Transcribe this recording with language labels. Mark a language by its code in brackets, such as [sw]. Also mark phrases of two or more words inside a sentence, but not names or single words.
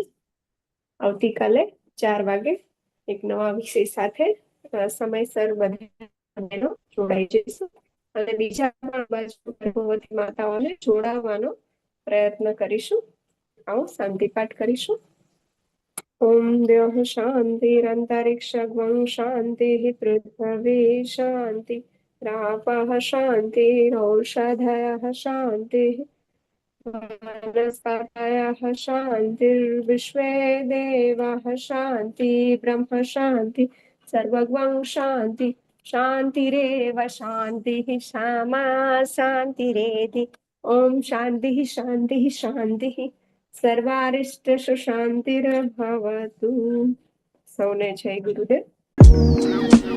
[gu] આવતીકાલે 4 વાગે એક નવા વિષય સાથે સમયસર બધાનો જોડાઈ જઈશું અને બીજા પણ બાજુ ગર્ભવતી માતાઓને જોડાવવાનો પ્રયત્ન કરીશું. આવો શાંતિ પાઠ કરીશું. [sa] ओम द्योः शांतिरंतरिक्षग्वं शांतिः पृथ्वी शांति रापः शांतिरौषधयः शांतिः वनस्पतयः शान्तिर्विश्वे देवाः शान्ति ब्रह्म शान्ति सर्वगं शान्ति शान्तिरेव शान्तिः क्षमा शान्तिरेधि ॐ शान्तिः शान्तिः शान्तिः सर्वारिष्टसु शान्तिर्भवतु. [gu] સૌને જય ગુરુદેવ.